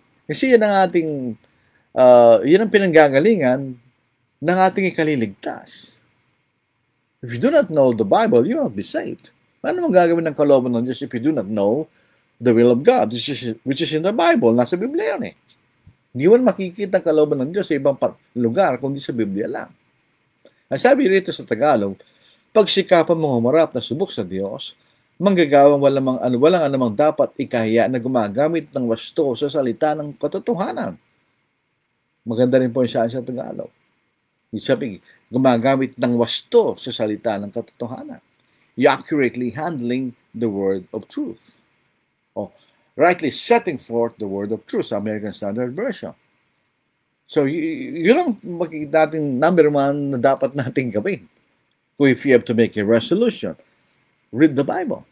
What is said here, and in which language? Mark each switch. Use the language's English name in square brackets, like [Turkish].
[Filipino] Kasi yan ang ating, yan ang pinanggagalingan ng ating ikaliligtas. [English] If you do not know the Bible, you won't be saved. [Filipino] Paano mo gagawin ng kalooban ng Diyos [English] if you do not know the will of God, which is in the Bible? [Filipino] Nasa Biblia yun eh. Hindi mo makikita ang kalooban ng Diyos sa ibang lugar, kundi sa Biblia lang. Ang sabi rito sa Tagalog, pagsikapan mong humarap na subok sa Diyos, manggagawang walang anumang dapat ikahiya na gumagamit ng wasto sa salita ng katotohanan. Maganda rin po yung saan sa Tagalog. Ibig sabihin, gumagamit ng wasto sa salita ng katotohanan. [English] You accurately handling the word of truth. O, rightly setting forth the word of truth sa American Standard Version. [Filipino] So, yun ang makikita natin number one na dapat natin gawin. [English] If you have to make a resolution, read the Bible.